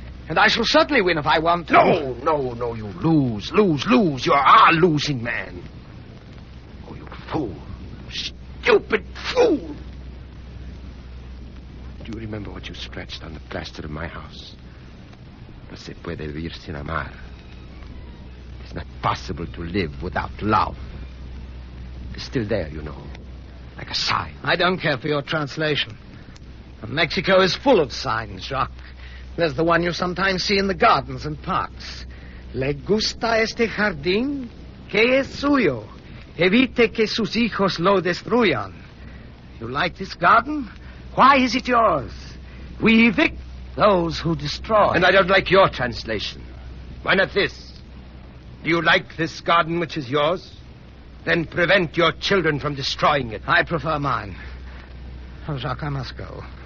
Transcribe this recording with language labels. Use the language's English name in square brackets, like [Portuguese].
[English] And I shall certainly win if I want to. No, you lose. You are a losing man. Oh, you fool. Stupid fool. Do you remember what you scratched on the plaster of my house? [Spanish] No se puede vivir sin amar. [English] It's not possible to live without love. It's still there, you know. Like a sign. I don't care for your translation. Mexico is full of signs, Jacques. There's the one you sometimes see in the gardens and parks. [Spanish] Le gusta este jardín que es suyo. Evite que sus hijos lo destruyan. [English] You like this garden? Why is it yours? We evict those who destroy. And I don't like your translation. Why not this? Do you like this garden which is yours? Then prevent your children from destroying it. I prefer mine. Oh, Jacques, I must go.